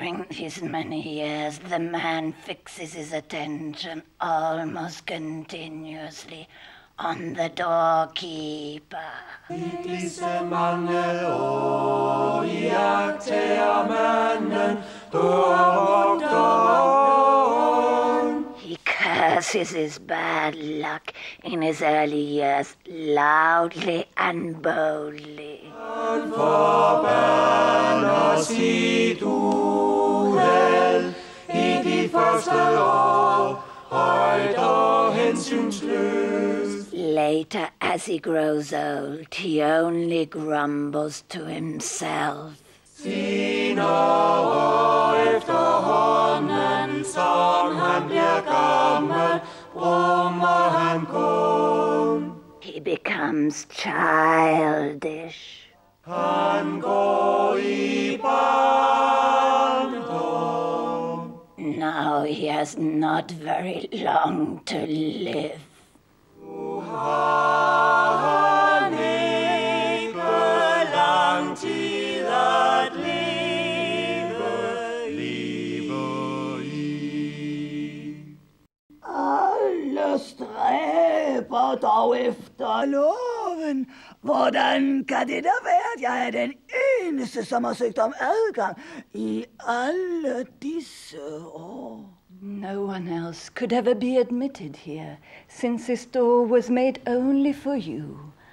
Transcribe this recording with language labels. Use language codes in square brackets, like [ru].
[en] his many years, the man fixes his attention almost continuously on the doorkeeper. [da] I disse mange år iagttager manden dørvogteren. [en] He curses his bad luck in his early years loudly and boldly. [da] Han forbander sit uheld i de første år, højt og hensynsløst. [en] Later, as he grows old, he only grumbles to himself. [da] Senere efterhånden, som han bliver gammel, brummer han kun. [en] He becomes childish. [da] Han går i barndom. [en] Now he has not very long to live. [da] Han ikke lang tid at leve i. Alle stræber dog efter loven. Hvordan kan det da være, at jeg er den eneste, som har søgt om adgang i alle disse år? [en] No one else could ever be admitted here, since this door was made only for you.